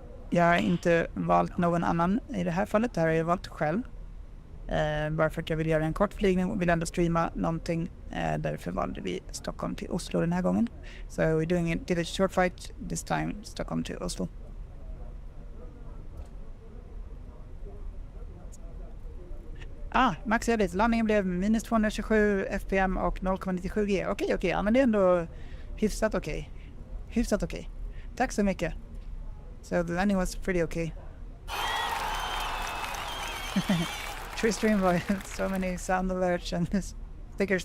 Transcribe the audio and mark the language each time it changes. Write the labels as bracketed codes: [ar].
[sv] Jag har inte valt någon annan i det här fallet. Det här har jag valt själv. Bara för att jag vill göra en kort flygning och vill ändå streama någonting. Därför valde vi Stockholm till Oslo den här gången. [en] So we're did a short flight this time, Stockholm to Oslo. Max Edit. [sv] Landningen blev minus 227 fpm och 0,97 g. Okej. Ja, men det är ändå hyfsat okej. Tack så mycket. [en] So the landing was pretty okay. True stream boy. So many sound alerts and stickers.